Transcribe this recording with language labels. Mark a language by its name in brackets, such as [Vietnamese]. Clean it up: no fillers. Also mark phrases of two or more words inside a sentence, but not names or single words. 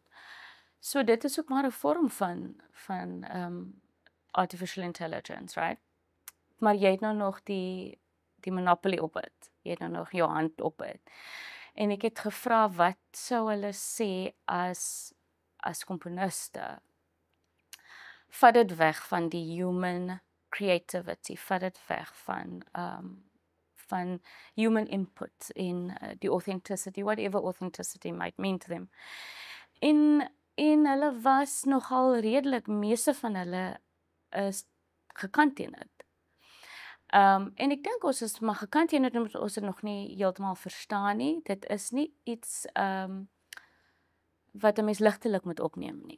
[Afrikaans] So dit is ook maar 'n vorm van [English] artificial intelligence, [Afrikaans] right? Maar jy het nou nog die monopoly op dit. Jy het nou nog jou hand op dit. En ek het gevra wat sou hulle sê as komponiste? Vat dit weg van die [English] human creativity, [Afrikaans] vat dit weg van [English] human input [Afrikaans] in die authenticity, [English] whatever authenticity might mean to them. [Afrikaans] En hulle was nogal redelik, meeste van hulle is gekant teen dit. En ek dink ons is maar gekant teen dit omdat ons dit nog nie heeltemal verstaan nie. Dit is nie iets wat 'n mens ligtelik moet opneem nie.